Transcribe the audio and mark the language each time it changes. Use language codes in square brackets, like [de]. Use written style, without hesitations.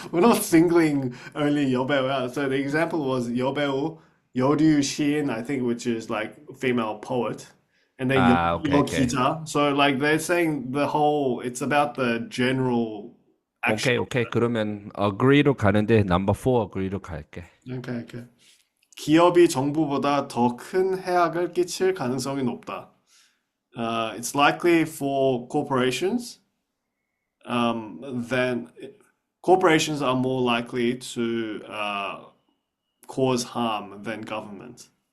[en] we're not singling only 여배우 out. So the example was 여배우, 여류시인, I think, which is like female poet, and then okay, okay. [ko] 여기자. [en] So like they're saying it's about the general action. [ko] 오케이, 오케이. 그러면 agree로 가는데 [en] number 4 agree [ko] 로 갈게. [en] Okay, okay. [ko] 기업이 정부보다 더 큰 해악을 끼칠 가능성이 높다. [en] It's likely for corporations then corporations are more likely to cause harm than government.